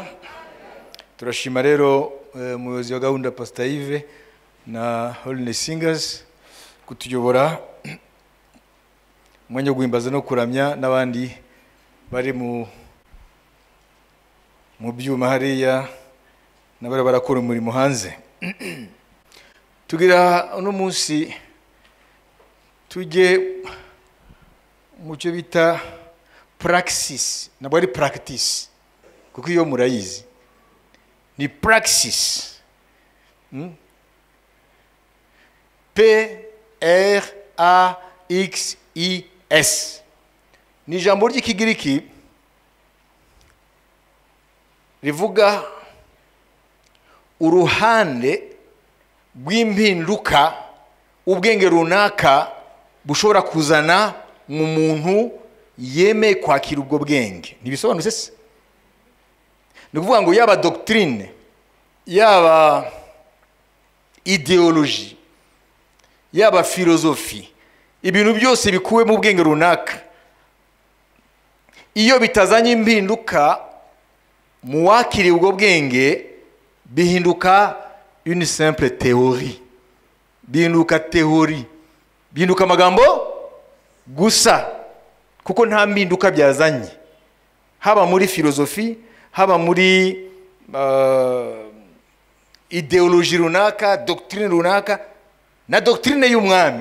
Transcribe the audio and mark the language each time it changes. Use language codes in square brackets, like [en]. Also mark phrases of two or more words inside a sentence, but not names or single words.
[rw] Turashima rero umuyobozi wa gahunda Pastor Yves na Holiness Singers kutuyobora mwenye guhimbaza no kuramya n'abandi bari mu byuma hariya n'abari barakora umurimo hanze. Tugira uno munsi tujye mu cyo bita praxis, nabwo ari practice kuko iyo murayizi ni praxis. P-R-A-X-I-S ni ijambo ry'ikigiriki rivuga uruhande rw'impinduka ubwenge runaka bushobora kuzana mu muntu yemeye kwakira ubwo bwenge. Nibisobanutse se? Ni kuvuga ngo yaba doctrine, yaba ideology, yaba philosophy, ibintu byose bikuwe mu bwenge runaka, iyo bitazanye impinduka mu wakiriye ubwo bwenge, bihinduka [fr] une simple théorie, [rw] bihinduka théorie, bihinduka amagambo gusa kuko nta mpinduka byazanye, haba muri philosophy, haba muri ideology runaka, doctrine runaka na doctrine y'umwami.